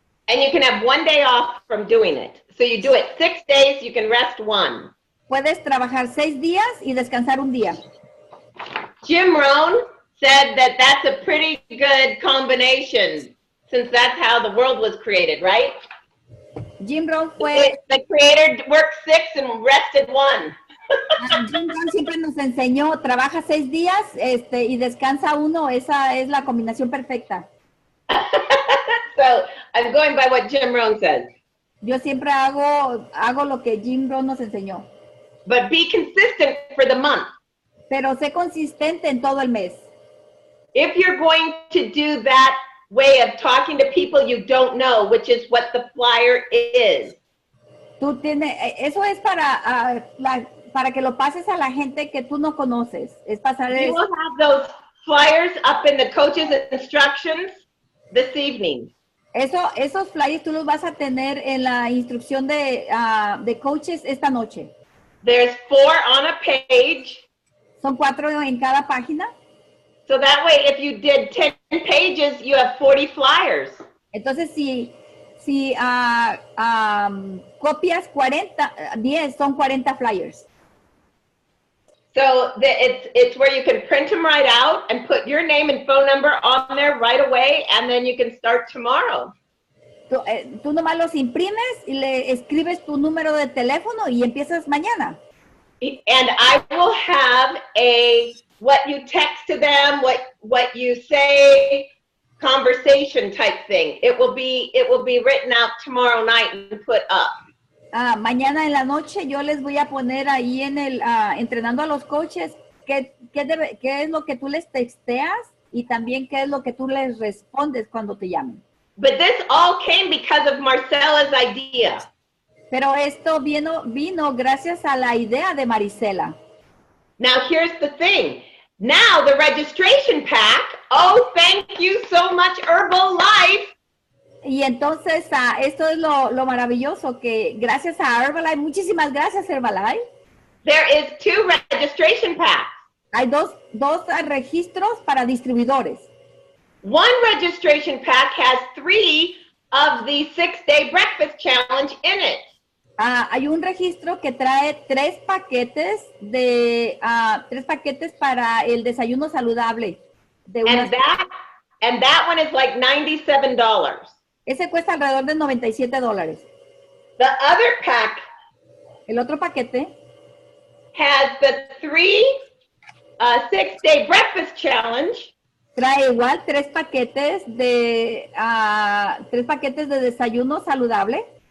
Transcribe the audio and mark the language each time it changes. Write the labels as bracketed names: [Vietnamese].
[English] And you can have 1 day off from doing it. So you do it 6 days, you can rest 1. [Spanish] Puedes trabajar 6 días y descansar 1 día. [English] Jim Rohn said that that's a pretty good combination, since that's how the world was created, right? [Spanish] Jim Rohn fue... [English] The creator worked 6 and rested 1. [Spanish] Jim Rohn siempre nos enseñó, trabaja 6 días y descansa 1. Esa es la combinación perfecta. [English] So I'm going by what Jim Rohn says. [Spanish] Yo siempre hago lo que Jim Rohn nos enseñó. [English] But be consistent for the month. [Spanish] Pero sé consistente en todo el mes. [English] If you're going to do that way of talking to people you don't know, which is what the flyer is. [Spanish] Eso es para que lo pases a la gente que tú no conoces. Es pasar [English] You will have those flyers up in the coach's instructions this evening. [Spanish] Esos flyers tú los vas a tener en la instrucción de coaches esta noche. [English] There's 4 on a page. [Spanish] Son 4 en cada página. [English] So that way, if you did 10 pages, you have 40 flyers. [Spanish] Entonces, si copias 10, son 40 flyers. [English] So it's where you can print them right out and put your name and phone number on there right away, and then you can start tomorrow. [Spanish] Tú nomás los imprimes y le escribes tu número de teléfono y empiezas mañana. [English] And I will have what you text to them, what you say, conversation type thing. It will be written out tomorrow night and put up. [Spanish] Mañana en la noche yo les voy a poner ahí en entrenando a los coaches qué es lo que tú les texteas y también qué es lo que tú les respondes cuando te llamen. [English] But this all came because of Marcela's idea. [Spanish] Pero esto vino gracias a la idea de Marisela. [English] Now here's the thing. Now the registration pack. Oh, thank you so much, Herbalife. [Spanish] Y entonces esto es lo maravilloso, que gracias a Herbalife, muchísimas gracias Herbalife. [English] There is 2 registration packs. [Spanish] Hay dos registros para distribuidores. [English] One registration pack has 3 of the 6-day breakfast challenge in it. [Spanish] Hay un registro que trae 3 paquetes para el desayuno saludable. [English] And that one is like $97. [Spanish] Ese cuesta alrededor de $97. [English] The other pack [Spanish] El otro paquete [English] has the 6-day breakfast challenge. [Spanish] trae igual 3 paquetes de desayuno saludable,